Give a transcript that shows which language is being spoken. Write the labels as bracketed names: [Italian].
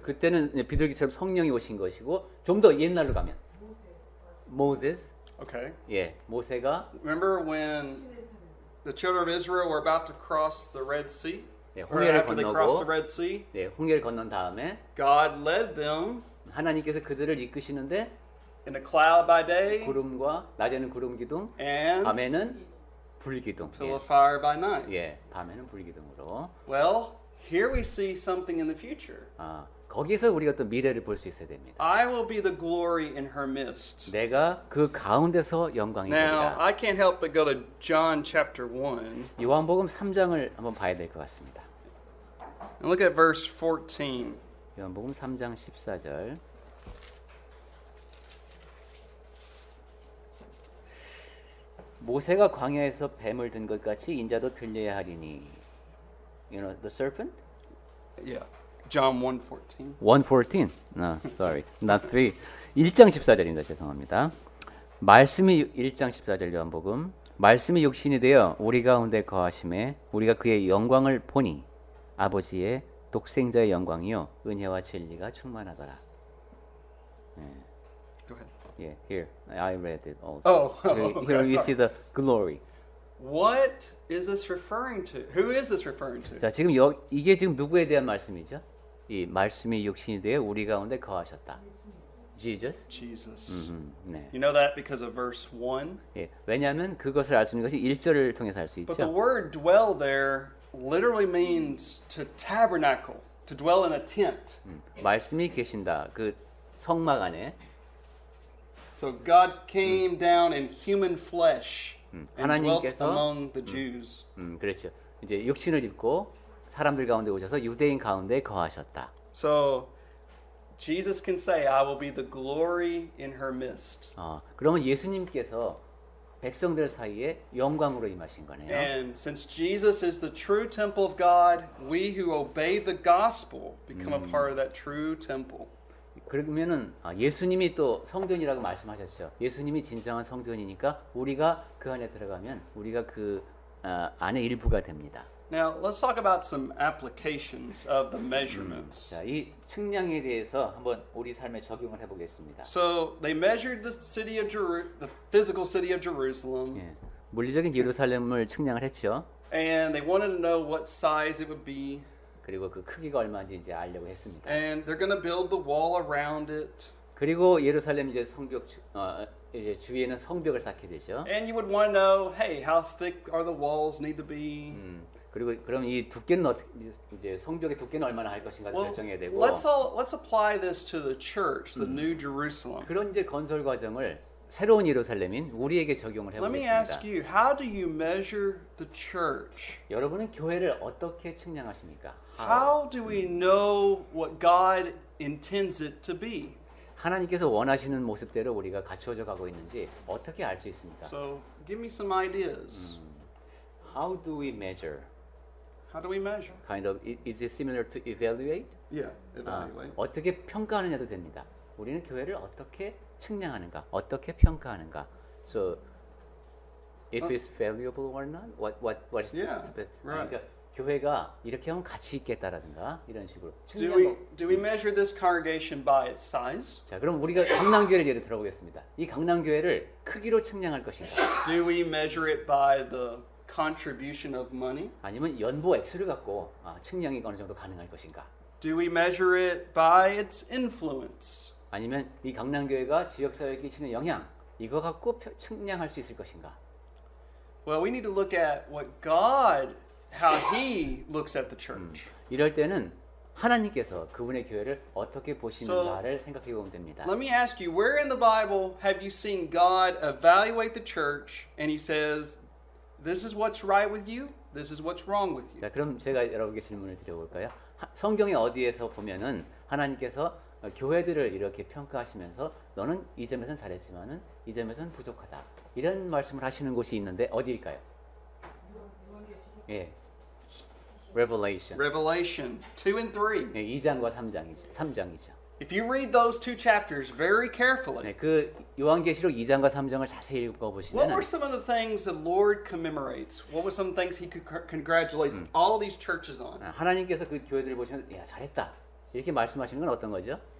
[Korean] 그때는 이제 비둘기처럼 성령이 오신 것이고 좀 더 옛날로 가면 Moses, [English] Okay. [Korean] 예, 모세가 [English] Remember when the children of Israel were about to cross the Red Sea? [Korean] 예, [English] Or [Korean] 홍해를 [English] after they crossed the [Korean] 건너고 [English] Red Sea, [Korean] 예, 홍해를 건넌 다음에 [English] God led them [Korean] 하나님께서 그들을 이끄시는데 [English] in a cloud by day [Korean] 구름과 낮에는 구름 기둥, [English] and [Korean] 밤에는 불 기둥. [English] pillar of fire by night. [Korean] 예, 밤에는 불 기둥으로. [English] Well, here we see something in the future. [Korean] 거기서 우리가 또 미래를 볼 수 있어야 됩니다. [English] I will be the glory in her midst. [Korean] 내가 그 가운데서 영광이 [English] Now, [Korean] 되리라. [English] I can't help but go to John chapter 1 [Korean] 요한복음 3장을 한번 봐야 될 것 같습니다. [English] and look at verse 14. [Korean] 요한복음 3장 14절. 모세가 광야에서 뱀을 든 것 같이 인자도 들려야 하리니. [English] You know the serpent? Yeah. John 1:14. 1:14. No, sorry. Not 3. [Korean] 1장 14절입니다. 죄송합니다. 말씀이 1장 14절 요한복음. 말씀이 육신이 되어 우리 가운데 거하심에 우리가 그의 영광을 보니 아버지의 독생자의 영광이요 은혜와 진리가 충만하더라. [English] Go ahead. Yeah, here I read it all. Oh, Here, okay, here you sorry. see the glory. What is this referring to? Who is this referring to? [Korean] 자, 지금 이게 지금 누구에 대한 말씀이죠? 이 말씀이 육신이 되어 우리 가운데 거하셨다. [English] Jesus. Jesus. [Korean] 네. [English] You know that because of verse 1? [Korean] 예, 왜냐하면 그것을 알 수 있는 것이 1절을 통해서 알 수 [English] But the [Korean] 있죠. [English] word dwell there literally means to tabernacle, to dwell in a tent. [Korean] 말씀이 계신다. 그 성막 안에 [English] So God came down in human flesh and dwelt [Korean] 하나님께서 [English] among the Jews. [Korean] 그렇죠. 이제 육신을 입고 사람들 가운데 오셔서 유대인 가운데 거하셨다. [English] So Jesus can say, I will be the glory in her midst. [Korean] 그러면 예수님께서 백성들 사이에 영광으로 임하신 거네요. [English] And since Jesus is the true temple of God, we who obey the gospel become a part of that true temple. [Korean] 그러면은 예수님이 또 성전이라고 말씀하셨죠. 예수님이 진정한 성전이니까 우리가 그 안에 들어가면 우리가 그 안의 일부가 됩니다. [English] Now, let's talk about some applications of the measurements. [Korean] 자, 이 측량에 대해서 한번 우리 삶에 적용을 해보겠습니다. [English] So they measured the the physical city of Jerusalem, [Korean] 예, 물리적인 예루살렘을 측량을 했죠. [English] and they wanted to know what size it would be, [Korean] 그리고 그 크기가 얼마인지 이제 알려고 했습니다. [English] and they're going to build the wall around it. [Korean] 그리고 예루살렘 이제 성벽 이제 주위에는 성벽을 쌓게 되죠. [English] And you would want to know, hey, how thick are the walls need to be? [Korean] 그리고 그럼 이 두께는 이제 성벽의 두께는 얼마나 할 것인가 [English] Well, [Korean] 결정해야 되고. [English] let's apply this to the church, the New Jerusalem. [Korean] 그런 이제 건설 과정을 새로운 예루살렘인 우리에게 적용을 [English] Let me ask [Korean] 해보겠습니다. [English] you, how do you measure the church? [Korean] 여러분은 교회를 어떻게 측량하십니까? [English] How do we know what God intends it to be? [Korean] 하나님께서 원하시는 모습대로 우리가 갖추어져 가고 있는지 어떻게 알 수 있습니까? [English] So, give me some ideas. How do we measure? How do we measure? Kind of is it similar to evaluate? Yeah, evaluate. [Korean] 어떻게 평가하느냐도 됩니다. 우리는 교회를 어떻게 측량하는가, 어떻게 평가하는가. [English] So, if it's valuable or not, what is Yeah, the best? right. [Korean] 그러니까 교회가 이렇게 하면 가치 있겠다라든가 이런 식으로 [English] Do we measure this congregation by its size? [Korean] 자, 그럼 우리가 강남교회를 예를 들어보겠습니다. 이 강남교회를 크기로 측량할 것인가? [English] Do we measure it by the contribution of money? [Korean] 아니면 연보 액수를 갖고 측량이 어느 정도 가능할 것인가? [English] Do we measure it by its influence? [Korean] 아니면 이 강남교회가 지역사회에 끼치는 영향 이거 갖고 측량할 수 있을 것인가? [English] Well, we need to look at what God, how He looks at the church. [Korean] 이럴 때는 하나님께서 그분의 교회를 어떻게 보시는가를 생각해 보면 됩니다. [English] Let me ask you, where in the Bible have you seen God evaluate the church and He says, this is what's right with you, this is what's wrong with you? [Korean] 자, 그럼 제가 여러분께 질문을 드려볼까요? 성경에 어디에서 보면은 하나님께서 교회들을 이렇게 평가하시면서 너는 이 점에서는 잘했지만은 이 점에서는 부족하다. 이런 말씀을 하시는 곳이 있는데 어디일까요? [English] 예. Revelation. Revelation 2 and 3. [Korean] 예, 2장과 3장이죠. [English] If you read those two chapters very carefully, [Korean] 네, 그 요한계시록 2장과 3장을 자세히 [English] what [Korean] 읽어보시면 [English] were some of the things the Lord commemorates? What were some things He congratulates all these churches on? [Korean] 하나님께서 그 교회들을 보시면 야 잘했다 이렇게 말씀하시는 건 어떤 거죠?